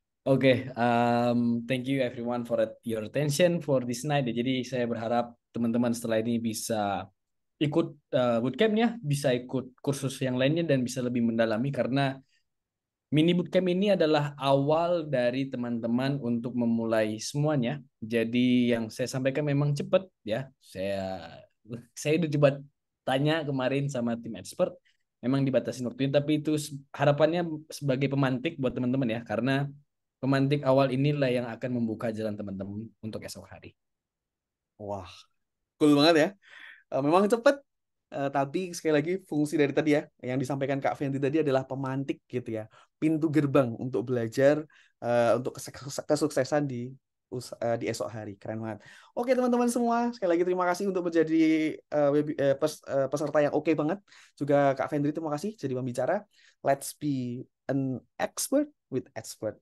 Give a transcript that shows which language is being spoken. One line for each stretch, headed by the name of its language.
English: Oke, thank you everyone for your attention for this night.
Indonesian: Jadi saya berharap teman-teman setelah ini bisa ikut bootcampnya, bisa ikut kursus yang lainnya dan bisa lebih mendalami karena mini bootcamp ini adalah awal dari teman-teman untuk memulai semuanya. Jadi yang saya sampaikan memang cepat ya. Saya udah coba tanya kemarin sama tim expert, memang dibatasin waktunya, tapi itu harapannya sebagai pemantik buat teman-teman ya, karena pemantik awal inilah yang akan membuka jalan teman-teman untuk esok hari. Wah, cool banget ya. Memang cepat. Tapi sekali lagi fungsi dari tadi ya yang disampaikan Kak Fendri tadi adalah pemantik gitu ya, pintu gerbang untuk belajar untuk kesuksesan di esok hari. Keren banget. Oke teman-teman semua, sekali lagi terima kasih untuk menjadi peserta yang oke banget. Juga Kak Fendri terima kasih jadi pembicara.
English: Let's be an expert with expert.